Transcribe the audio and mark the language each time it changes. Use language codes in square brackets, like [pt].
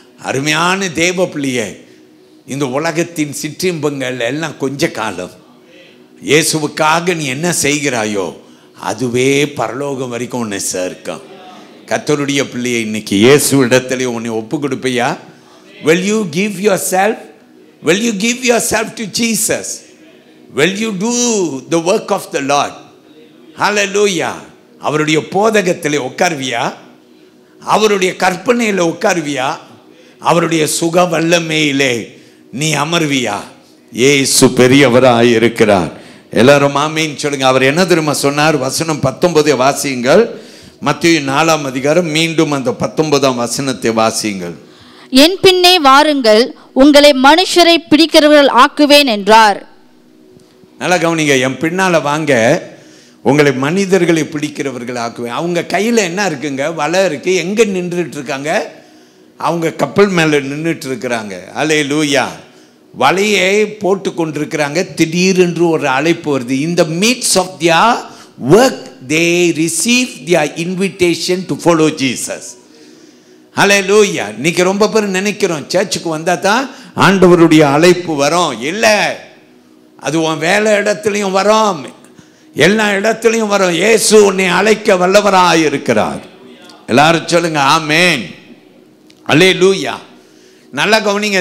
[ta] அருமையான தேவ பிள்ளையே, இந்த உலகத்தின் சிற்றின்பங்கள் எல்லாம் கொஞ்ச காலம். இயேசுவுக்காக நீ என்ன செய்கிறாயோ அதுவே பரலோகம் வரைக்கும் உன்னை சேர்க்கும். கர்த்தருடைய பிள்ளையை, இன்னைக்கு இயேசு இடத்துல உன்னை ஒப்பு கொடுப்பையா? [en] Will you give yourself? Will you give yourself to Jesus? Will you do the work of the Lord? [ta] Hallelujah. அவருடைய போதகத்திலே உட்கார்வியா? அவருடைய கற்பனையில உட்கார்வியா? அவருடைய சுக வல்லமையிலே நீ அமர்வியா? இயேசு பெரியவராய் இருக்கிறார். எல்லாரும் ஆமென் சொல்லுங்க. அவர் என்ன தெரியுமா சொன்னார்? வசனம் 19 வாசியுங்கள். மத்தேயு 4ஆம் அதிகாரம் மீண்டும் அந்த 19ஆம் வசனத்தை வாசியுங்கள். என் பின்னே வாருங்கள், உங்களை மனுஷரை பிடிக்கிறவர்கள் ஆக்குவேன் என்றார். நல்லா கவனிங்க. என் பின்னால வாங்க, உங்களை மனிதர்களை பிடிக்கிறவர்கள் ஆக்குவேன். அவங்க கையில என்ன இருக்குங்க? வலை இருக்கு. எங்க நின்றுட்டு இருக்காங்க? அவங்க கப்பல் மேல நின்றுட்டு இருக்கிறாங்க. அல்லேலூயா. வலையை போட்டு கொண்டிருக்கிறாங்க. திடீரென்று ஒரு அழைப்பு வருது. [en] In the midst of their work they receive their invitation to follow Jesus. [ta] ஹல்லேலூயா. இன்னைக்கு ரொம்ப பேர் நினைக்கிறோம், சர்ச்சுக்கு வந்தா தான் ஆண்டவருடைய அழைப்பு வரும். இல்லை, அது உன் வேலை இடத்துலையும் வரும், எல்லா இடத்துலையும் வரும். இயேசு உன்னை அழைக்க வல்லவராய் இருக்கிறார். எல்லாரும் சொல்லுங்க ஆமென். அல்லேலூயா. நல்லா கவனிங்க.